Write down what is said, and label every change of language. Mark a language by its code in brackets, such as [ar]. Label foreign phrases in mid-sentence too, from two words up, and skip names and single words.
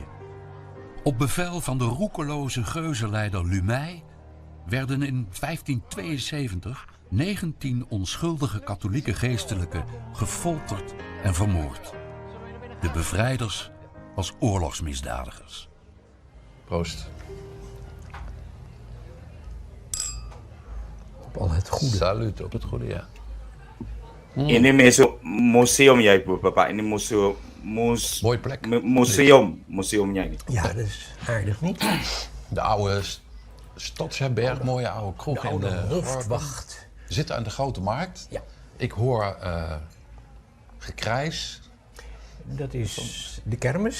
[nl] Op bevel van de roekeloze geuzenleider Lumey werden in 1572 19 onschuldige katholieke geestelijken gefolterd en vermoord. De bevrijders als oorlogsmisdadigers. Proost. Op al het goede. Salut op het goede, ja. [id] Ini museum ya Ibu, Bapak. Ini [nl] Mooie plek. [id] museumnya ini. [nl] Ja, dat is aardig niet. De oude Stadsherberg, mooie oude De kroeg in oude de hoofdwacht. We zitten aan de Grote Markt. Ja. Ik hoor gekrijs Dat is de kermis,